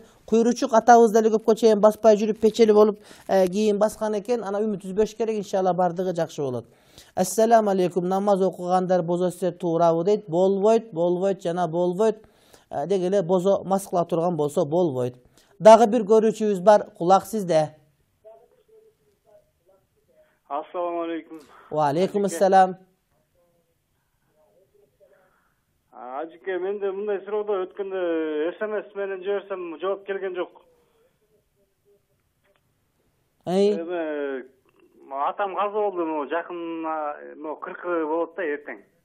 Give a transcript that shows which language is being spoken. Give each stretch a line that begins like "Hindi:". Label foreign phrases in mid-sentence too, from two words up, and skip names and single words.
Kyrgyz: Куйручук атабыз деле көпкө чейин баспай жүрүп печели болуп кийин баскан экен. Ана үмүт үзбөш керек, иншалла бардыгы жакшы болот.
Arabic: السلام عليكم.
Kyrgyz: Намаз окугандар бозо сиздер туурабы дейт. Болбойт жана болбойт. Дегеле бозо мас кыла турган болсо болбойт. Дагы бир көрүүчүбүз бар, кулак сизде.
Arabic: السلام عليكم. وعليكم السلام.
Kyrgyz: Ажыке, менде мындай суроодо өткөндө SMS менен жиберсем жооп келген жок. Атам каза болду, жакын 40 болот да эртең.